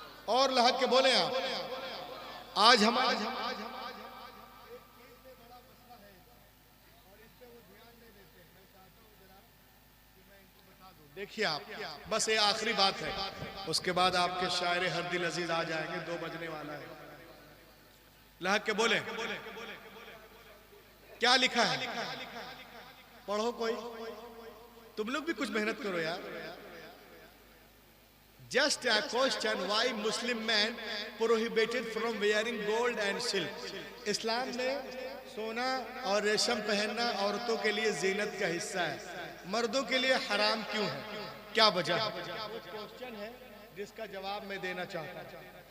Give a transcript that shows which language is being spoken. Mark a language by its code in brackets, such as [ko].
[hi] और लहक के बोले आप, आज हम देखिए आप, बस ये आखिरी बात है, उसके बाद आपके शायर हर दिल अजीज आ जाएंगे, 2 बजने वाला है। लहक के बोले क्या लिखा है, पढ़ो कोई, तुम लोग भी कुछ मेहनत करो यार। [en] Just a question, why Muslim men prohibited from wearing gold and silk? [hi] इस्लाम में सोना और रेशम पहनना औरतों के लिए जीनत का हिस्सा है, मर्दों के लिए हराम क्यों है, क्या वजह है? वो क्वेश्चन है जिसका जवाब मैं देना चाहता हूं।